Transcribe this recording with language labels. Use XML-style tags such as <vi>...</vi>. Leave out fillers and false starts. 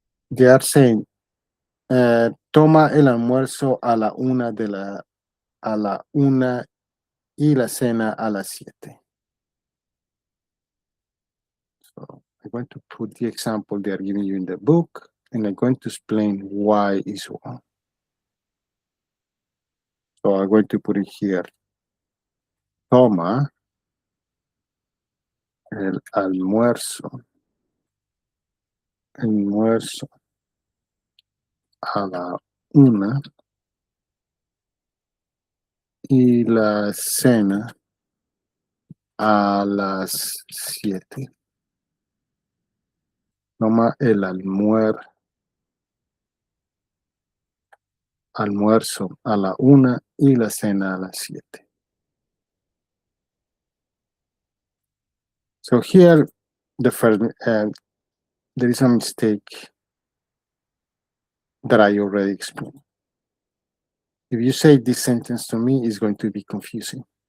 <en>They are saying,</en> <es>toma el almuerzo a la 1 y la cena a las 7.</es> <en>So I'm going to put the example they are giving you in the book, and I'm going to explain why is wrong. So I'm going to put it here.</en> <es>Toma el almuerzo a la 1 y la cena a las 7. Toma el almuerzo a la 1 y la cena a las 7.</es> <en>So here, the first, there is a mistake that I already explained. If you say this sentence to me, it's going to be confusing.</en>